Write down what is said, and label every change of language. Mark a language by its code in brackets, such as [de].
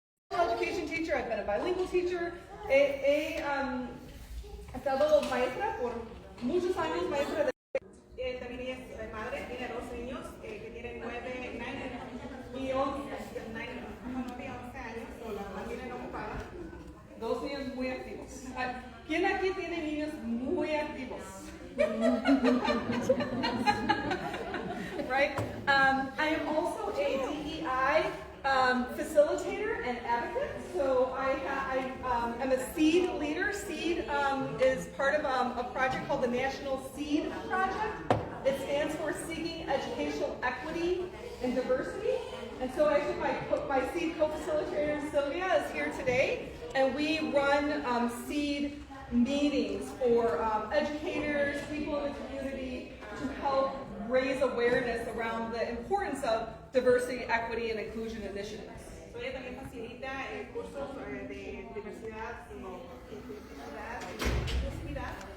[en] Education teacher, I've been a bilingual teacher. [es] He estado maestra por muchos años, maestra de también ella es madre, tiene dos niños que tienen 9 y 11 años, o la mantienen ocupada. dos niños muy activos. ¿Quién aquí tiene niños muy activos? [en] Right? I am also a DEI facilitator and advocate. So I am a SEED leader. SEED is part of a project called the National SEED Project. It stands for Seeking Educational Equity and Diversity. And so actually my SEED co-facilitator Sylvia is here today, and we run SEED meetings for educators, people in the community, to help raise awareness around the importance of diversity, equity, and inclusion initiatives. [es] So ella también facilita cursos de diversidad, inclusividad, inclusividad.